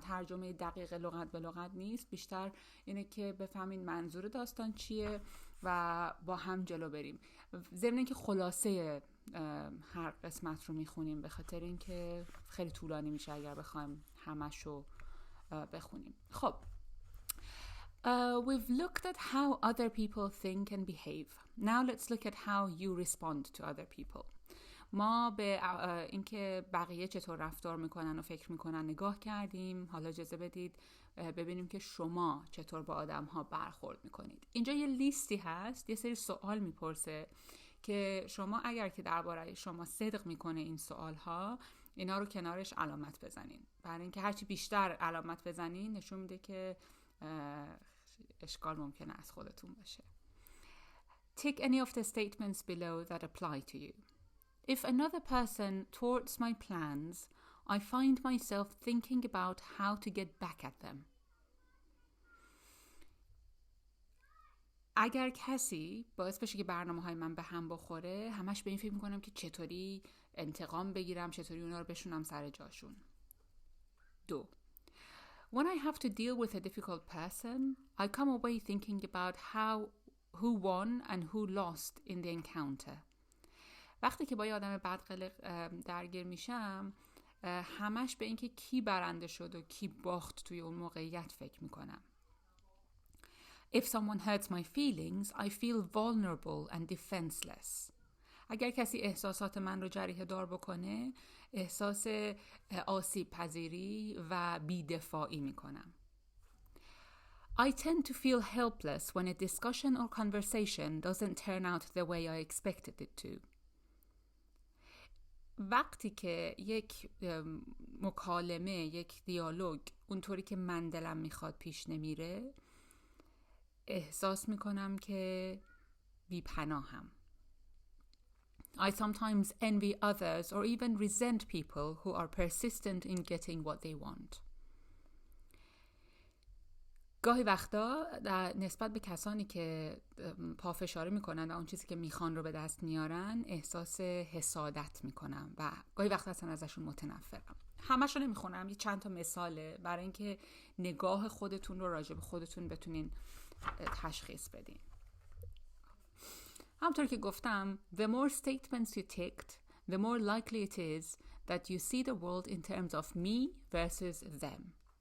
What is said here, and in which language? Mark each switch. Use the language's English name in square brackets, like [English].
[Persian] ترجمه دقیق لغت به لغت نیست، بیشتر اینه که بفهمین منظور داستان چیه و با هم جلو بریم. ضمن اینکه خلاصه هر قسمت رو میخونیم به خاطر اینکه خیلی طولانی میشه اگر بخوایم همشو بخونیم. [English] خب we've looked at how other people think and behave. Now let's look at how you respond to other people. [Persian] ما به اینکه بقیه چطور رفتار میکنن و فکر میکنن نگاه کردیم. حالا اجازه بدید ببینیم که شما چطور با آدم ها برخورد میکنید. اینجا یه لیستی هست، یه سری سوال میپرسه که شما اگر که درباره شما صدق میکنه این سوال ها، اینا رو کنارش علامت بزنین. برای اینکه هرچی بیشتر علامت بزنین نشون میده که اشکال ممکنه از خودتون باشه. [English] Tick any of the statements below that apply to you. If another person thwarts my plans, I find myself thinking about how to get back at them. [Persian] اگر کسی باعث بشه که برنامه‌های من به هم بخوره، همش به این فکر می‌کنم که چطوری انتقام بگیرم، چطوری اونا رو بشونم سر جاشون. 2. [English] When I have to deal with a difficult person, I come away thinking about who won and who lost in the encounter. [Persian] وقتی که با یه آدم بدقلق درگیر میشم، همش به اینکه کی برنده شد و کی باخت توی اون موقعیت فکر میکنم. [English] If someone hurts my feelings, I feel vulnerable and defenseless. [Persian] اگر کسی احساسات من رو جریحه دار بکنه، احساس آسیب پذیری و بی‌دفاعی میکنم. [English] I tend to feel helpless when a discussion or conversation doesn't turn out the way I expected it to. [Persian] وقتی که یک مکالمه، یک دیالوگ اونطوری که من دلم میخواد پیش نمیره، احساس میکنم که بی‌پناهم. [English] I sometimes envy others or even resent people who are persistent in getting what they want. [Persian] گاهی وقتا نسبت به کسانی که پافشاری میکنن و اون چیزی که میخوان رو به دست میارن احساس حسادت میکنم و گاهی وقتا اصلا ازشون متنفرم. همش رو نمیخونم، یه چند تا مثاله برای اینکه نگاه خودتون رو راجع به خودتون بتونین تشخیص بدین. همونطور که گفتم [English] the more statements you ticked, the more likely it is that you see the world in terms of me versus them.